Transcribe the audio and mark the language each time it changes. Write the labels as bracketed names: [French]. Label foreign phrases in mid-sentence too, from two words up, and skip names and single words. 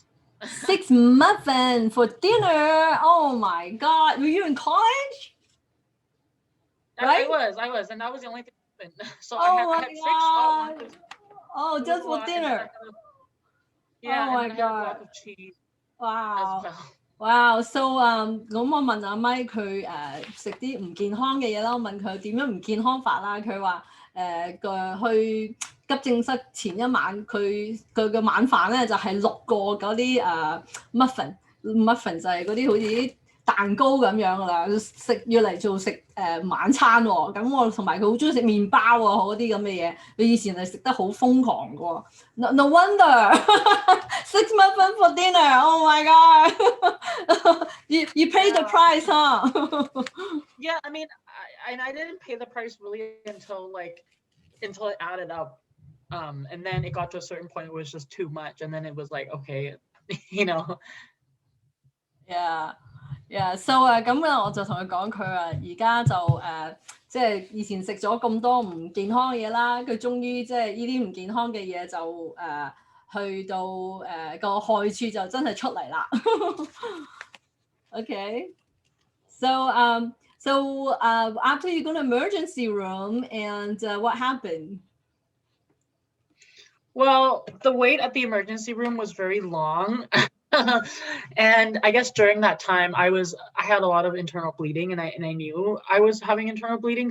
[English] 6 muffins for dinner. Oh my God. Were you in college? Right? I was, and that was the only thing. So I had 6 at once. Oh, just for dinner. Yeah, oh and my then I had a God. block of cheese. Wow. As well. Wow. So [Cantonese] 咁我問阿 Mike 佢食啲唔健康嘅嘢啦，我問佢點樣唔健康法啦，佢話去急症室前一晚佢嘅晚飯咧就係6個嗰啲muffin 就係嗰啲好似啲蛋糕咁樣噶啦，食要嚟做食晚餐喎。咁我同埋佢好中意食麵包喎，嗰啲咁嘅嘢。佢以前係食得好瘋狂嘅喎。 [English] No wonder 6 muffins for dinner. Oh my god! you pay the price, huh? Yeah, I mean, I didn't pay the price really until it added up. And then it got to a certain point, it was just too much, and then it was like, okay, you know. Yeah, so [Cantonese] 咁啊，我就同佢講，佢話而家就即係以前食咗咁多唔健康嘅嘢啦，佢終於即係呢啲唔健康嘅嘢就去到個害處就真係出嚟啦。 [English] Okay, so after you go to emergency room and what happened? Well, the wait at the emergency room was very long. And I guess during that time I had a lot of internal bleeding, and I knew I was having internal bleeding.